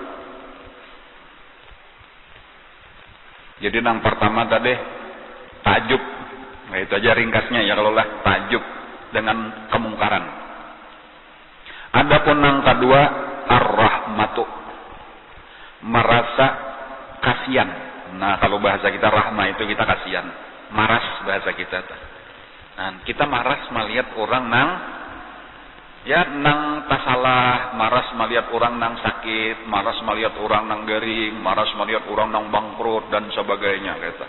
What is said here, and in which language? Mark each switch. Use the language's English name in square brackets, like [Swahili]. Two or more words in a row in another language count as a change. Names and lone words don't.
[Indonesian] Jadi yang pertama tadi takjub. Nah, itu aja ringkasnya ya kalau lah takjub dengan kemungkaran. Adapun yang kedua ar-rahmatu, merasa kasihan. Nah, kalau bahasa kita rahmah itu kita kasihan. [Banjar] Maras bahasa kita. Nah, kita maras melihat orang nang tasalah, maras melihat orang nang sakit, maras melihat orang nang garing, maras melihat orang nang bangkrut dan sebagainya kata.